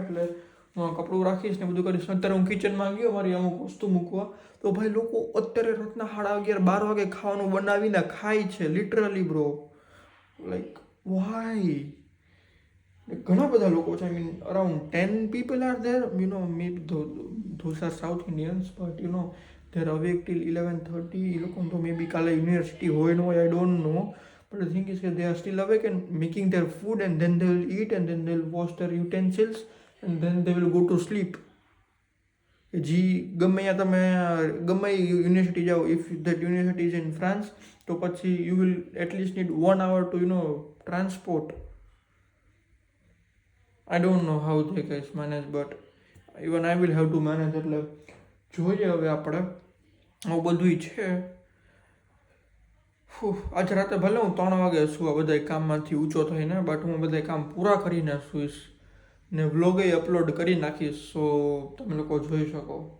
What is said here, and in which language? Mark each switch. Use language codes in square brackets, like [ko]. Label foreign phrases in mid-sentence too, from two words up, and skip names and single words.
[gu] એટલે હું કપડું રાખીશ ને બધું કરીશ. અત્યારે હું કિચનમાં ગયો મારી અમુક વસ્તુ મૂકવા, તો ભાઈ લોકો અત્યારે રાતના 11:30 12 વાગે ખાવાનું બનાવીને ખાય છે, [en] literally bro. like why. [gu] ઘણા બધા લોકો છે. [en] I mean around 10 people are there, maybe those are South Indians, but they're awake till 11:30. [gu] એ લોકો તો મે બી કાલે યુનિવર્સિટી હોય ન હોય, [en] I don't know, but the thing is that they are still awake and making their food, and then they will eat, and then they will wash their utensils, and then they will go to sleep. [gu] જી ગમે ત્યાં તમે ગમે યુનિવર્સિટી જાઓ, [en] if that university is in France, [gu] તો પછી [en] you will at least need 1 hour to transport. I don't know how they guys manage, but even I will have to manage. [gu] એટલે જોઈએ હવે આપણે આવું બધું છે. આજ રાતે ભલે હું 3 વાગે સુવા બધા કામમાંથી ઊંચો થઈને, બટ હું બધા કામ પૂરા કરીને સુઈશ ને [en] vlog upload [gu] કરી નાખીશ, સો તમે લોકો જોઈ શકો.